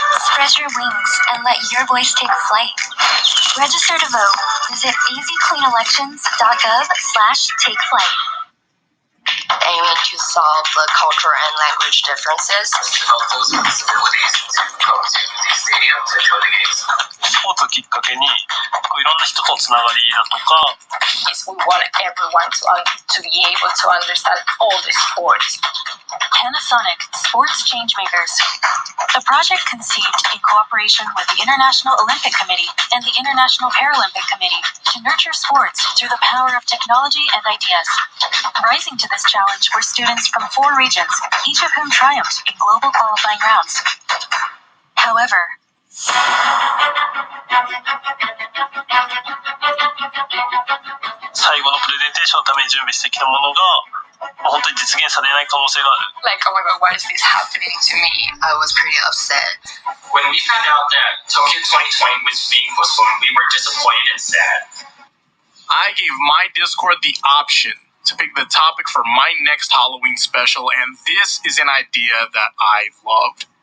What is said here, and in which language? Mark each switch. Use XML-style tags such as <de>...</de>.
<en>Spread your wings and let your voice take flight. Register to vote. Visit easycleanelections.gov/takeflight. Aiming to solve the cultural and language differences. Help those with disabilities to go to the stadium to go to games.</en> <ja>スポーツをきっかけけにいろんな人とつながりだとか</ja> <en>We want everyone to be able to understand all the sports. Panasonic Sports Changemakers. The project conceived in cooperation with the International Olympic Committee and the International Paralympic Committee to nurture sports through the power of technology and ideas. Rising to this challenge were students from 4 regions, each of whom triumphed in global qualifying rounds. However,</en> <ja>最後のプレゼンテーションのために準備してきたものが本当に実現されない可能性がある。</ja> <en>Like, oh my god, why is this happening to me? I was pretty upset. When we found out that Tokyo 2020 was being postponed, we were disappointed and sad. I gave my Discord the option to pick the topic for my next Halloween special, and this is an idea that I loved.</en>